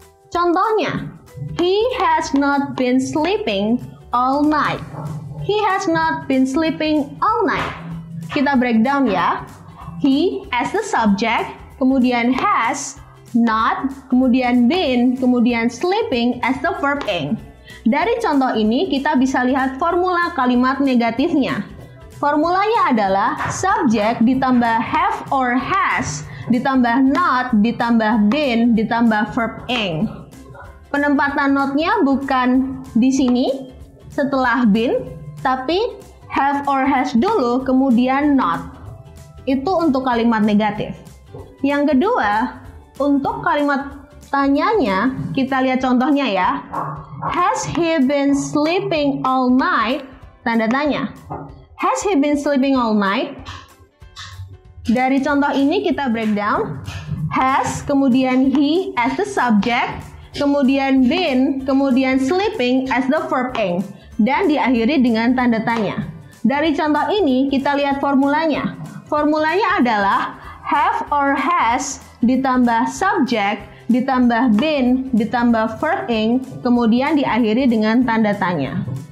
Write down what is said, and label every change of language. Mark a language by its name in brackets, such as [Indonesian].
[English] Contohnya, he has not been sleeping all night. He has not been sleeping all night. [Indonesian] Kita breakdown ya. [English] He as the subject, kemudian has, not, kemudian been, kemudian sleeping as the verb ing. [Indonesian] Dari contoh ini kita bisa lihat formula kalimat negatifnya. Formulanya adalah subject ditambah have or has, ditambah not, ditambah been, ditambah verb ing. Penempatan not-nya bukan di sini setelah been, tapi have or has dulu, kemudian not. Itu untuk kalimat negatif. Yang kedua, untuk kalimat tanyanya, kita lihat contohnya ya. [English] Has he been sleeping all night? [Indonesian] Tanda tanya. [English] Has he been sleeping all night? [Indonesian] Dari contoh ini kita breakdown. [English] Has, kemudian he as the subject, kemudian been, kemudian sleeping as the verb ing, [Indonesian] dan diakhiri dengan tanda tanya. Dari contoh ini kita lihat formulanya. Formulanya adalah have or has ditambah subject, ditambah been, ditambah verb ing, kemudian diakhiri dengan tanda tanya.